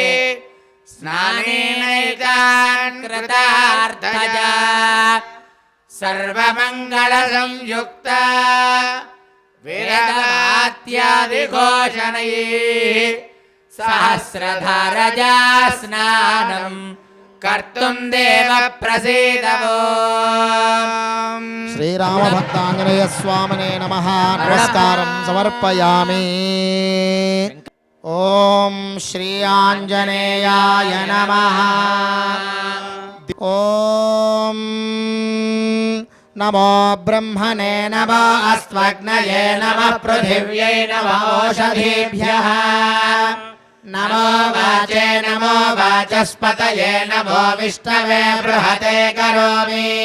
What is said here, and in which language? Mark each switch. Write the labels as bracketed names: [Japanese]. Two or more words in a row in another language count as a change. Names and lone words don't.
[Sanskrit] स्नानेनैतान् कृतार्थया सर्वमङ्गलसंयुक्त विरदात्यादिघोषणैः सहस्रधारजा स्नानं कर्तुं देव प्रसीदवो శ్రీరామ భక్తాంజనేయ స్వామినే నమః. నమస్కారం సమర్పయామి. ఓం శ్రీ ఆంజనేయాయ నమః. ఓం నమో బ్రహ్మణే నమో అస్త్వగ్నయే నమః పృథివ్యై నమో ఓషధీభ్యః నమో వాచే నమో వాచస్పతయే నమో విష్ణవే బృహతే కరోమి.